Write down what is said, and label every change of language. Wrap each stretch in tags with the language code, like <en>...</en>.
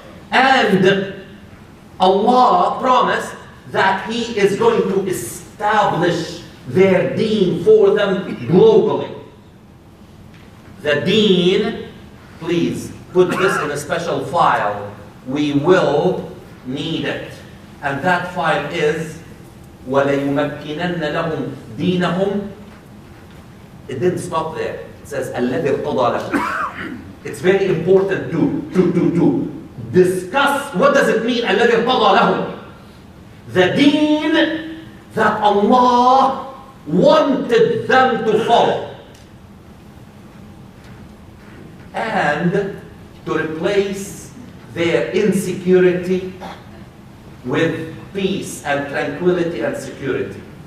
<en>And Allah promised that He is going to establish their deen for them globally. The deen, please put this in a special file. We will need it. And that 5 is</en> <ar>وَلَيُمَكِّنَنَّ لَهُمْ دِينَهُمْ.</ar> <en>It didn't stop there. It says</en> <ar>الَّذِي ارْتَضَى لَهُمْ.</ar> <en>It's very important to discuss what does it mean</en> <ar>الَّذِي ارْتَضَى لَهُمْ.</ar> <en>The deen that Allah wanted them to follow. And to replace their insecurity with peace and tranquility and security.</en>